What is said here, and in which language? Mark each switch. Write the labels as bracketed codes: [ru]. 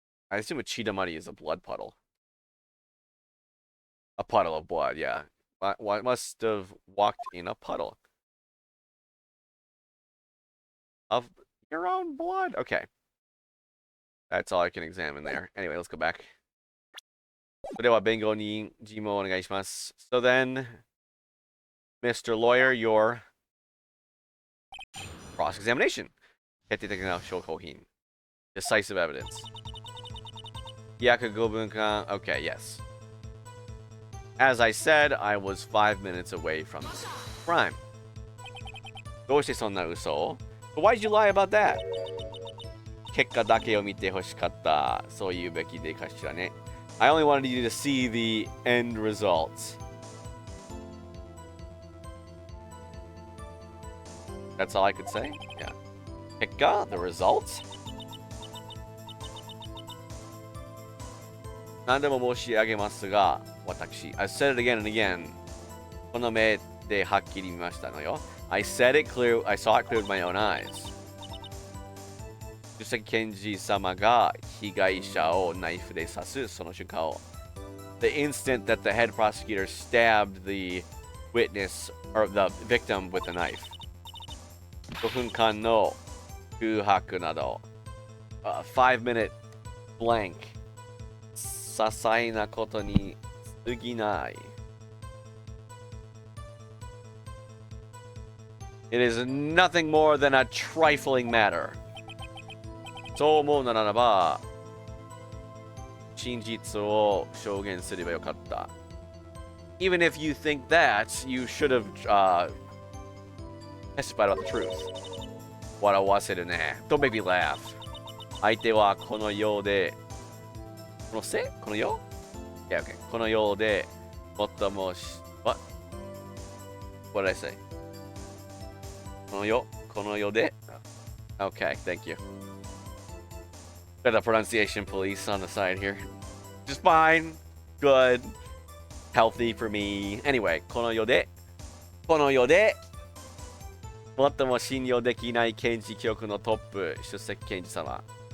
[en] I assume a chidamari is a blood puddle. A puddle of blood, yeah. Must have walked in a puddle of your own blood. Okay. That's all I can examine there. Anyway, let's go back. [ja] それでは弁護人尋問お願いします. [en] So then, Mr. Lawyer, your cross-examination. [ja] 決定的な証拠品. [en] Decisive evidence. [ja] 約5分間. [en] Okay, yes. As I said, I was 5 minutes away from this crime. [ja] どうしてそんな嘘を? [en] But why did you lie about that? [ja] 結果だけを見て欲しかった。そう言うべきでかしらね. [en] I only wanted you to see the end results. That's all I could say? Yeah. 結果?The results? [ja] 何でも申し上げますが、私。 [en] I've said it again and again. [ja] この目ではっきり見ましたのよ. [en] I saw it clear with my own eyes. [ja] 主席検事様が被害者をナイフで刺すその瞬間を. [en] The instant that the head prosecutor stabbed the witness or the victim with a knife. [ja] 5分間の空白など. [en] 5-minute blank. [ja] 些細なことに過ぎない. [en] It is nothing more than a trifling matter. [ja] そう思うならば、真実を証言すればよかった. [en] Even if you think that, you should have testified about the truth. [ja] 笑わせるね. [en] Don't make me laugh. [ja] 相手はこの世で、この世? この世? [en] Yeah, okay. [ja] このようで、最もし、 [en] what did I say? [ja] このよで. [en] Okay, thank you. Got the pronunciation police on the side here. Just fine. Good. Healthy for me. [ja] Anyway, この世で最も信用できない検事局のトップ、出席検事様。